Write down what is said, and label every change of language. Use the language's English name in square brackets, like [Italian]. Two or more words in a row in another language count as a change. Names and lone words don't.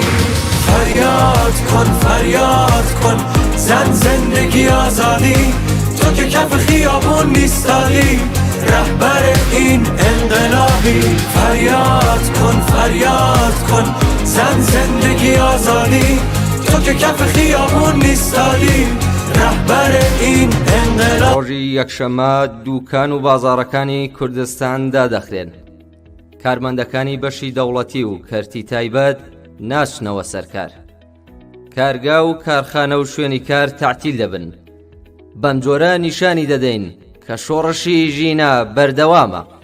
[Persian] فریاد کن زن زندگی آزادی، تو که کف خیابون نیستادی، رهبر این انقلابی. فریاد کن زن زندگی آزادی، تو که کف خیابون نیستادی، رهبر این انقلاب. [Central Kurdish] ڕۆژی یەکشەممە دووکان و بازاڕەکانی کوردستان دادەخرێن. کارمەندەکانی بەشی دەوڵەتی و کەرتی تایبەت ناچنەوە سەرکار. کارگا و کارخانە و شوێنی کار تعتیل دەبن. بەم جۆرە نیشانی دەدەین کە شۆڕشی ژینە بەردەوامە.